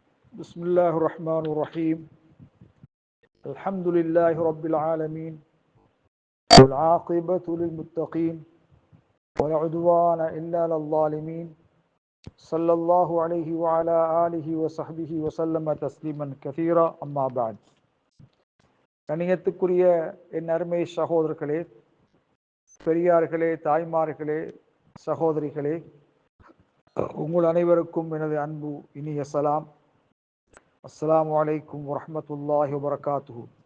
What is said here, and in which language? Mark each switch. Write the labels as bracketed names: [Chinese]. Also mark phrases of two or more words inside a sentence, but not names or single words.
[Arabic] بسم الله الرحمن الرحيم الحمد لله رب العالمين والعاقبة للمتقين ولا عدوان إلا على الظالمين صلى الله عليه وعلى آله وصحبه وسلم تسليما كثيرا أما بعد [Tamil] கண்ணியத்துக்குரிய என் அருமை சகோதரர்களே, பெரியார்களே, தாய்மார்களே, சகோதரிகளே, உங்கள் அனைவருக்கும் எனது அன்பு இனிய சலாம். [Arabic] السلام عليكم ورحمة الله وبركاته.